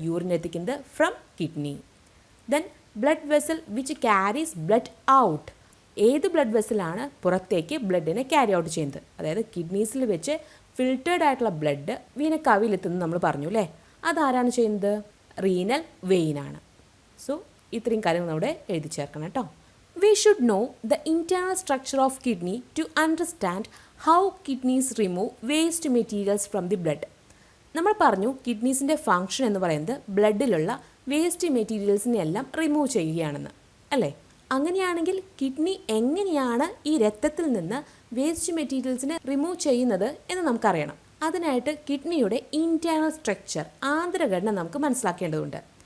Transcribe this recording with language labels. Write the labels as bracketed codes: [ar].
[ml] Urine എത്തിക്കുന്നത് from kidney. [en] then blood vessel which carries blood out, [ml] ഏത് blood വെസലാണ് പുറത്തേക്ക് ബ്ലഡിനെ carry out ചെയ്യുന്നത്? അതായത് കിഡ്നീസിൽ വെച്ച് ഫിൽറ്റേർഡ് ആയിട്ടുള്ള ബ്ലഡ് വീനക്കാവിലെത്തുന്നത് നമ്മൾ പറഞ്ഞു അല്ലേ, അതാരാണ് ചെയ്യുന്നത്? റീനൽ വെയിനാണ്. സോ ഇത്രയും കാര്യങ്ങൾ നമ്മുടെ എഴുതി ചേർക്കണം കേട്ടോ. [en] We should know the internal structure of kidney to understand how kidneys remove waste materials from the blood. [ml] നമ്മൾ പറഞ്ഞു കിഡ്നീസിൻ്റെ ഫങ്ഷൻ എന്ന് പറയുന്നത് ബ്ലഡിലുള്ള വേസ്റ്റ് മെറ്റീരിയൽസിനെ എല്ലാം റിമൂവ് ചെയ്യുകയാണെന്ന് അല്ലേ. അങ്ങനെയാണെങ്കിൽ കിഡ്നി എങ്ങനെയാണ് ഈ രക്തത്തിൽ നിന്ന് വേസ്റ്റ് മെറ്റീരിയൽസിനെ റിമൂവ് ചെയ്യുന്നത് എന്ന് നമുക്കറിയണം. അതിനായിട്ട് കിഡ്നിയുടെ ഇൻറ്റേർണൽ സ്ട്രക്ചർ, ആന്തരഘടന നമുക്ക് മനസ്സിലാക്കേണ്ടതുണ്ട്.